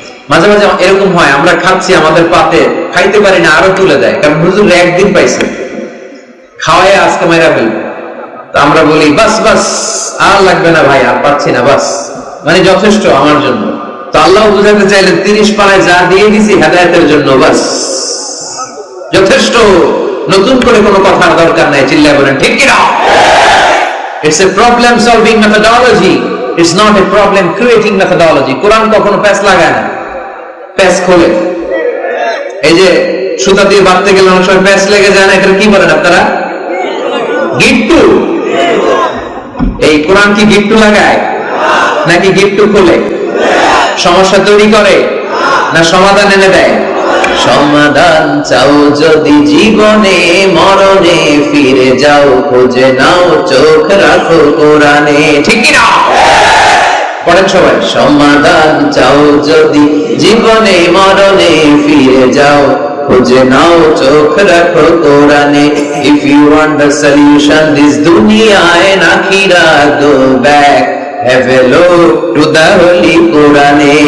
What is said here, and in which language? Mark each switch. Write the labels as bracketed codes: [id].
[bn] মাঝে মাঝে এরকম হয়, আমরা খাচ্ছি, আমাদের পাতে খাইতে পারি না, আরো তুলে দেয়, কারণ হুজুর একদিন পাইছে, খাওয়ায় আজকে মাইরা ফেলবে। তো আমরা বলি বাস বাস, আর লাগবে না ভাই, আর পাচ্ছি না, বাস মানে যথেষ্ট আমার জন্য। তো আল্লাহ বুঝাতে চাইলেন 30 পারায় যা দিয়ে দিছি হেদায়েতের জন্য, বাস যথেষ্ট, নতুন করে কোনো কথার দরকার নাই। চিল্লায় বলেন ঠিক কিনা? [en] It's a problem solving methodology, it's not a problem creating methodology. [bn] কোরআন কখনো প্যাচ লাগায় না, প্যাচ খোলে। এই যে সুতা দিয়ে বাঁধতে গেলে অনেক সময় প্যাচ লেগে যায় না, এটা কি বলেন আপনারা? গিট্টু। এই কোরআন কি গিট্টু লাগায় নাকি গিট্টু খোলে? সমস্যা তৈরি করে না সমাধান এনে দেয়? সমাধান চাও যদি জীবনে মরণে, ফিরে যাও খুঁজে নাও, চোখ রাখো কোরআনে, ঠিক কি না? পড়েন সবাই, সমাধান চাও যদি জীবনে মরণে, ফিরে যাও খুঁজে নাও, চোখ রাখো কোরআনে। [en] If you want the solution this dunya and akhirah, go back, have a look to the holy Quran.